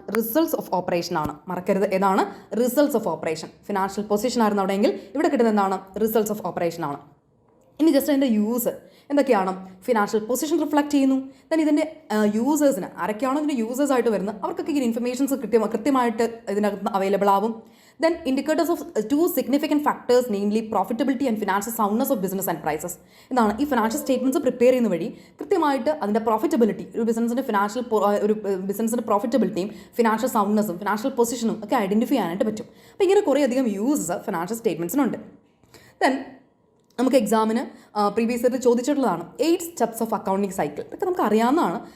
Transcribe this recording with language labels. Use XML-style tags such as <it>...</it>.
<ml>Results of operation ആണ്. മറക്കരുത്, ഏതാണ്? Results of operation. Financial position ആയിരുന്നു അവിടെയെങ്കിൽ ഇവിടെ കിട്ടുന്ന എന്താണ്? റിസൾട്ട്സ് ഓഫ് ഓപ്പറേഷൻ ആണ്. ഇനി ജസ്റ്റ് അതിൻ്റെ യൂസ് എന്തൊക്കെയാണ്? ഫിനാൻഷ്യൽ പൊസിഷൻ റിഫ്ലക്ട് ചെയ്യുന്നു. ദെൻ ഇതിൻ്റെ യൂസേഴ്സിന് ആരൊക്കെയാണോ ഇതിൻ്റെ യൂസേഴ്സ് ആയിട്ട് വരുന്നത് അവർക്കൊക്കെ ഈ ഇൻഫർമേഷൻസ് കൃത്യമായിട്ട് ഇതിനകത്ത് അവൈലബിൾ ആവും.</ml> <en>Then indicators of two significant factors, namely profitability and financial soundness of business enterprises.</en> <ml>എന്താണ്? ഈ ഫിനാൻഷ്യൽ സ്റ്റേറ്റ്മെൻറ്റ്സ് പ്രിപ്പയർ ചെയ്യുന്ന വഴി കൃത്യമായിട്ട് അതിൻ്റെ പ്രോഫിറ്റബിലിറ്റി, ഒരു ബിസിനസ്സിൻ്റെ പ്രോഫിറ്റബിലിറ്റിയും ഫിനാൻഷ്യൽ സൗണ്ട്നെസ്സും ഫിനാൻഷ്യൽ പൊസിഷനും ഒക്കെ ഐഡൻറ്റിഫൈ ചെയ്യാനായിട്ട് പറ്റും. അപ്പോൾ ഇങ്ങനെ കുറേ അധികം യൂസസ് ഫിനാൻഷ്യൽ സ്റ്റേറ്റ്മെൻറ്റ്സിനുണ്ട്. ദെൻ നമുക്ക് എക്സാമിന് previous year ചോദിച്ചിട്ടുള്ളതാണ് 8 steps of accounting cycle. ഇതൊക്കെ നമുക്ക് അറിയാവുന്നതാണ്.</ml>